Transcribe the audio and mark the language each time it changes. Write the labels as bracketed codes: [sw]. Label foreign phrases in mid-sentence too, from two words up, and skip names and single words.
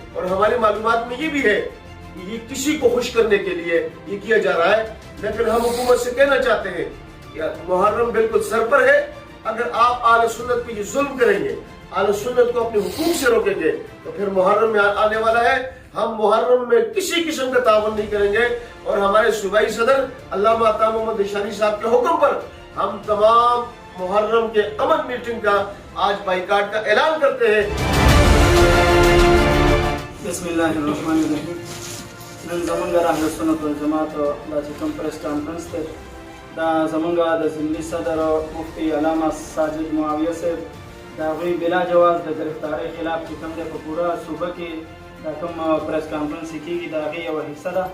[ur] اور ہماری معلومات میں یہ بھی ہے کہ یہ کسی کو خوش کرنے کے لیے یہ کیا جا رہا ہے، لیکن ہم حکومت سے کہنا چاہتے ہیں کہ محرم بالکل سر پر ہے، اگر آپ اہل سنت پہ یہ ظلم کریں گے، اہل سنت کو اپنے حقوق سے روکیں گے، تو پھر محرم میں آنے والا ہے، ہم محرم میں کسی قسم کا تعاون نہیں کریں گے، اور ہمارے صوبائی صدر علامہ عطا محمد دشانی صاحب کے حکم پر ہم تمام محرم کے امن میٹنگ کا آج بائیکاٹ کا اعلان کرتے ہیں۔ [ar] بسم اللہ الرحمن الرحیم۔ [ps] نن زمونږ اهل سنت والجماعت دا چې کوم [en] press conference [ps] دی، دا زمونږ د ضمني صدر مفتی علامه ساجد معاویه صاحب د هغوی بلا جواز د گرفتارۍ خلاف چې کوم دی په پوره صوبه کې دا کوم [en] press conference [ps] کېږي د هغې یوه حصه ده۔